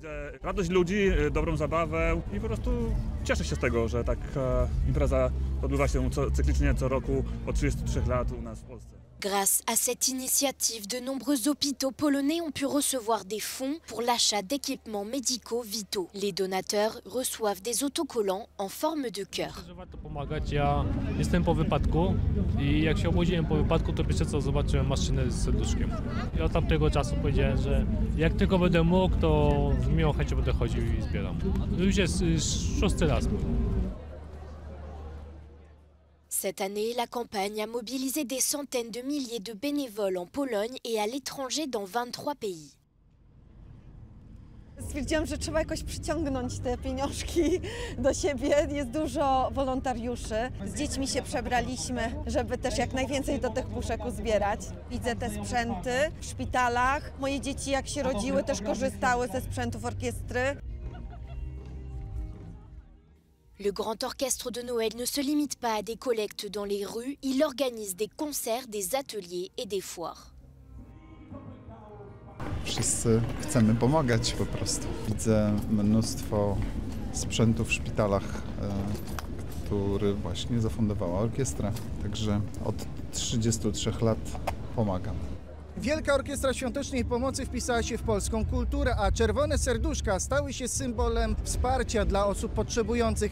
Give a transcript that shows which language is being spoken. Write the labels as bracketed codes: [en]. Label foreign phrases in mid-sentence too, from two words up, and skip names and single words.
[pl] Widzę radość ludzi, dobrą zabawę i po prostu cieszę się z tego, że taka impreza odbywa się cyklicznie co roku od 33 lat u nas w Polsce. [fr] Grâce à cette initiative, de nombreux hôpitaux polonais ont pu recevoir des fonds pour l'achat d'équipements médicaux vitaux. Les donateurs reçoivent des autocollants en forme de cœur. [pl] Warto pomagać. Ja jestem po wypadku i jak się obudziłem po wypadku, to pierwsze co zobaczyłem maszynę z serduszkiem. I od tamtego czasu powiedziałem, że jak tylko będę mógł, to z miłą chęcią będę chodził i zbieram. Już jest 6. raz. [fr] Cette année, la campagne a mobilisé des centaines de milliers de bénévoles en Pologne et à l'étranger dans 23 pays. [pl] Stwierdziłam, że trzeba jakoś przyciągnąć te pieniążki do siebie. Jest dużo wolontariuszy. Z dziećmi się przebraliśmy, żeby też jak najwięcej do tych puszek uzbierać. Widzę te sprzęty w szpitalach. Moje dzieci jak się rodziły też korzystały ze sprzętów orkiestry. [fr] Le Grand Orchestre de Noël ne se limite pas à des collectes dans les rues, il organise des concerts, des ateliers et des foires. [pl] Wszyscy chcemy pomagać po prostu. Widzę mnóstwo sprzętu w szpitalach, który właśnie zafundowała orkiestra. Także od 33 lat pomagam. Wielka Orkiestra Świątecznej Pomocy wpisała się w polską kulturę, a czerwone serduszka stały się symbolem wsparcia dla osób potrzebujących.